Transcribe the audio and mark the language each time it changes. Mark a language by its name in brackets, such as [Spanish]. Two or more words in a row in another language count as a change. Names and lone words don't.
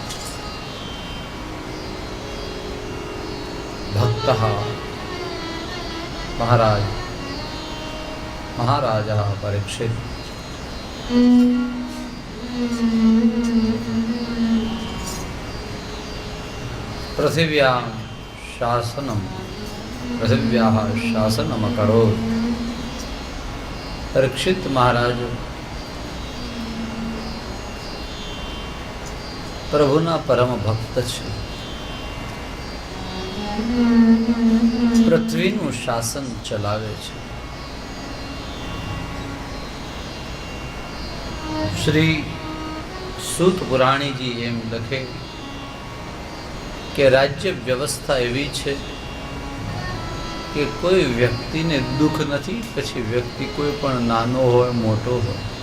[Sanskrit] भक्तः महाराजः परीक्षित पृथिव्याः शासनम् अकरोत्। [Gujarati] પરીક્ષિત મહારાજ પ્રભુના પરમ ભક્ત છે, પૃથ્વીનું શાસન ચલાવે છે। શ્રી સૂત પુરાણીજી એમ લખે કે રાજ્ય વ્યવસ્થા એવી છે કે કોઈ વ્યક્તિને દુઃખ નથી, પછી વ્યક્તિ કોઈ પણ નાનો હોય મોટો હોય।